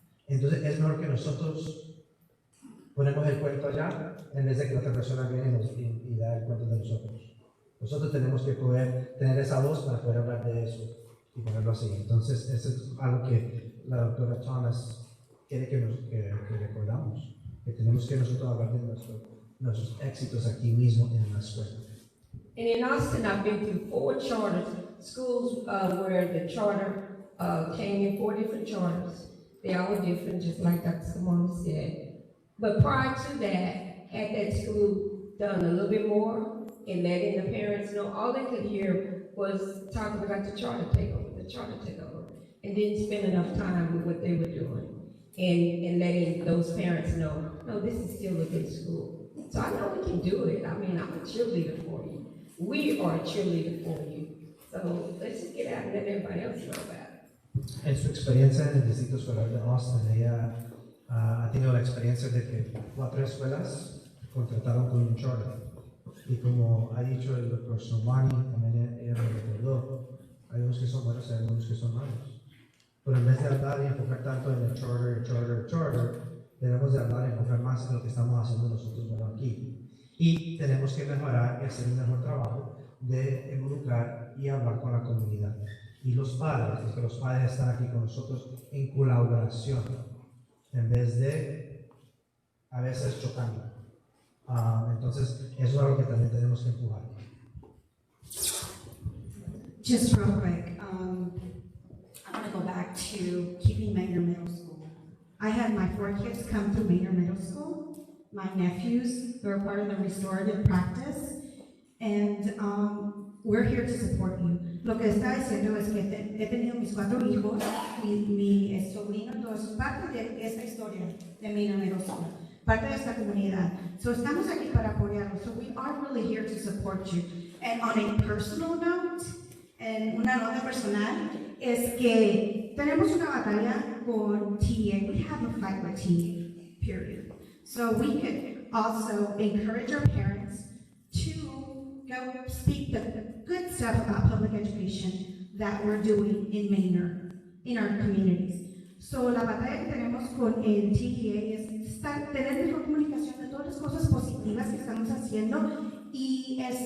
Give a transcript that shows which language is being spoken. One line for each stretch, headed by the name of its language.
Spanish: Entonces es mejor que nosotros ponemos el cuento allá, en vez de que la otra persona viene y da el cuento de nosotros. Nosotros tenemos que poder tener esa voz para poder hablar de eso y ponerlo así. Entonces eso es algo que la doctora Thomas quiere que recordamos, que tenemos que nosotros hablar de nuestros éxitos aquí mismo en la escuela.
English: And in Austin, I've been through 4 charter schools where the charter came in 4 different charters. They all were different, just like Dr. Simone said. But prior to that, had that school done a little bit more and letting the parents know, all they could hear was talking about the charter takeover, and didn't spend enough time with what they were doing and letting those parents know, no, this is still a good school. So I know we can do it. I mean, I'm a cheerleader for you. We are a cheerleader for you. So let's just get out and let everybody else know about it.
Spanish: En su experiencia en el distrito escolar de Austin, ella ha tenido la experiencia de que 4 escuelas contrataron con un charter. Y como ha dicho el doctor Somani, también ella me recordó, hay unos que son buenos y hay unos que son malos. Pero en vez de hablar y enfocar tanto en el charter, debemos de hablar y enfocar más en lo que estamos haciendo nosotros aquí. Y tenemos que mejorar y hacer un mejor trabajo de involucrar y hablar con la comunidad. Y los padres, porque los padres están aquí con nosotros en colaboración, en vez de a veces chocando. Entonces, eso es algo que también tenemos que empujar.
English: Just real quick, I want to go back to keeping Manor Middle School. I had my 4 kids come through Manor Middle School. My nephews, they're part of the restorative practice, and we're here to support you.
Spanish: Lo que está diciendo es que he tenido mis 4 hijos, mi sobrino, todos parte de esta historia de Manor Middle School, parte de esta comunidad. So estamos aquí para apoyarlos.
English: So we are really here to support you. And on a personal note,
Spanish: en una nota personal, es que tenemos una batalla con TA.
English: We have a fight with TA, period. So we could also encourage our parents to go speak the good stuff about public education that we're doing in Manor, in our communities.
Spanish: So la batalla que tenemos con el TEA es tener mejor comunicación de todas las cosas positivas que estamos haciendo y